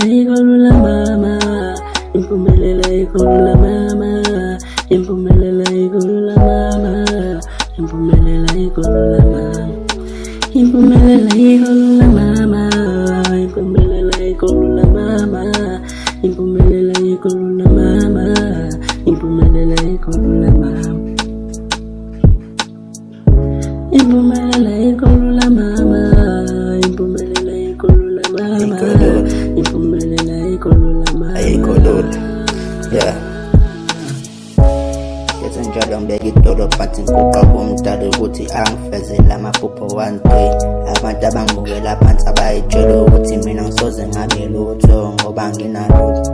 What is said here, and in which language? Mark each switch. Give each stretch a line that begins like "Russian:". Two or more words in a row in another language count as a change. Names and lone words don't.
Zulu: ikhulula mama, impumelela ikhulula mama, impumelela ikhulula mama, impumelela ikhulula mama, impumelela ikhulula mama, impumelela ikhulula mama, impumelela ikhulula mama, impumelela ikhulula mama, impumelela ikhulula mama, impumelela ikhulula mama, impumelela ikhulula mama. Ayikhulula, yeah. Yenze njalo ngibeka idolo phansi ngiguqa kumdali ukuthi angifezele amaphupho 1 3. Abantu abangibukela phansi abayitshela ukuthi mina ngisoze ngabe lutho ngoba nginalutho.